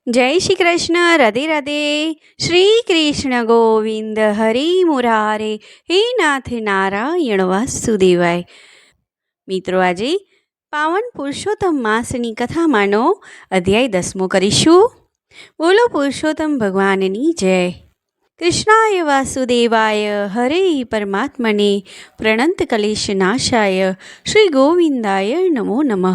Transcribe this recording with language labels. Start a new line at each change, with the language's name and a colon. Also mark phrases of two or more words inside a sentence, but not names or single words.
Hindi: जय श्री कृष्ण। राधे राधे।
Sanskrit: श्री कृष्ण गोविंद हरि मुरारे, हे नाथ नारायण वासुदेवाय।
Gujarati: मित्रों, આજે પાવન પુરુષોત્તમ માસની કથામાંનો અધ્યાય 10મો કરીશું। બોલો પુરુષોત્તમ ભગવાનની જય।
Sanskrit: कृष्णाय वासुदेवाय हरे परमात्मने प्रणत क्लेश नाशाय श्री गोविन्दाय नमो नमः।